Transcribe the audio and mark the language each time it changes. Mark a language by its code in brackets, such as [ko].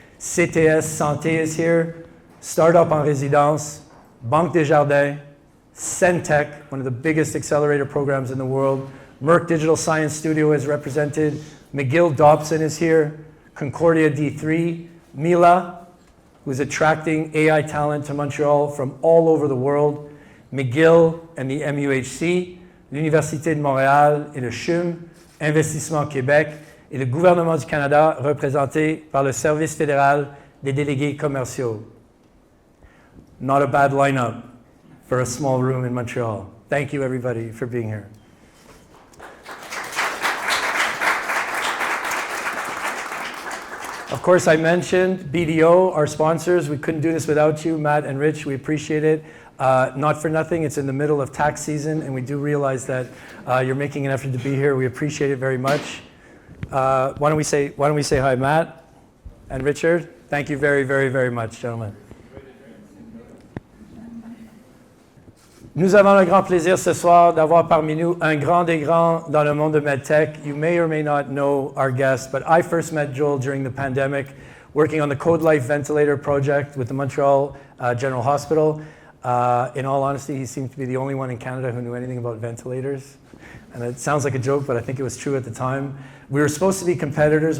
[en] CTS Santé is here, Startup en Résidence, Banque Desjardins, Centech, one of the biggest accelerator programs in the world. Merck Digital Science Studio is represented. McGill Dobson is here. Concordia D3. Mila, who's attracting AI talent to Montreal from all over the world. [fr] McGill and the MUHC, l'Université de Montréal et le CHUM, Investissement Québec et le gouvernement du Canada représenté par le Service fédéral des délégués commerciaux. [en] Not a bad lineup for a small room in Montreal. Thank you, everybody, for being here. Of course, I mentioned BDO, our sponsors. We couldn't do this without you, Matt and Rich. We appreciate it. Not for nothing, it's in the middle of tax season, and we do realize that you're making an effort to be here. We appreciate it very much. Why don't we say hi, Matt and Richard? Thank you very, very, very much, gentlemen. [fr] Nous avons le grand plaisir ce soir d'avoir parmi nous un grand des grands dans le monde de MedTech. [en] You may or may not know our guest, but I first met Joel during the pandemic, working on the Code Life ventilator project with the Montreal General Hospital. In all honesty, he seemed to be the only one in Canada who knew anything about ventilators. And it sounds like a joke, but I think it was true at the time. We were supposed to be competitors.